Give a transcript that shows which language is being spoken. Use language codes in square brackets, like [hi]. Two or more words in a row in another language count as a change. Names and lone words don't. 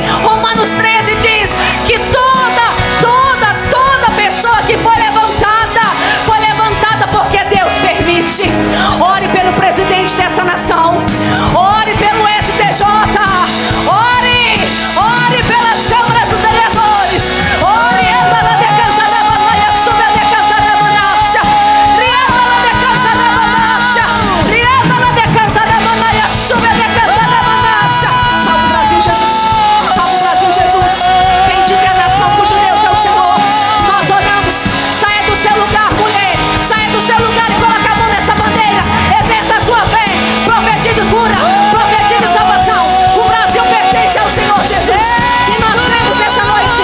[pt] Romanos 13 diz que toda pessoa que foi levantada porque Deus permite. Ore pelo presidente dessa nação. Ore pelo STJ. Ore pelas câmaras dos vereadores. Ore ela de cantarabanaia, sube de cantarabanaia, riela de cantarabanaia, riela de cantarabanaia, sube de cantarabanaia. Salve o Brasil, Jesus. Salve o Brasil, Jesus. Bendiga a nação cujo Deus é o Senhor. Nós oramos. Saia do seu lugar, mulher. Saia do seu lugar e coloque a mão nessa bandeira. Exerça a sua fé. Profetize cura. Profetize salvação. O Brasil pertence ao Senhor Jesus. E nós cremos nessa noite.